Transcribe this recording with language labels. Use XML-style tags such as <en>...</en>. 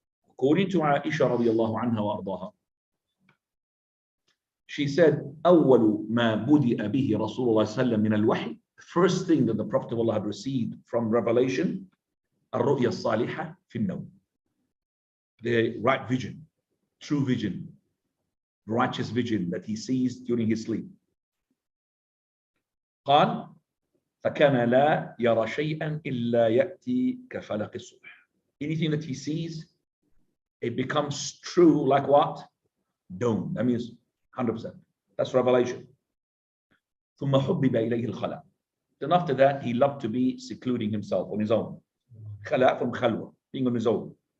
<en>According to Aisha radiallahu anha wa ardaha, she said,</en> <ar>أول ما بدأ به رسول الله صلى الله عليه وسلم من الوحي,</ar> <en>the first thing that the Prophet of Allah had received from revelation,</en> <ar>الرؤيا الصالحة في النوم,</ar> <en>the right vision, true vision, righteous vision that he sees during his sleep.</en> <ar>قال فكان لا يرى شيئا إلا يأتي كفلق الصبح.</ar> <en>Anything that he sees, it becomes true like what? Dawn. That means 100%. That's revelation.</en> <ar>ثم حبب إليه الخلاء.</ar> <en>Then after that, he loved to be secluding himself on his own. خلاء from khalwa, being on his own.</en>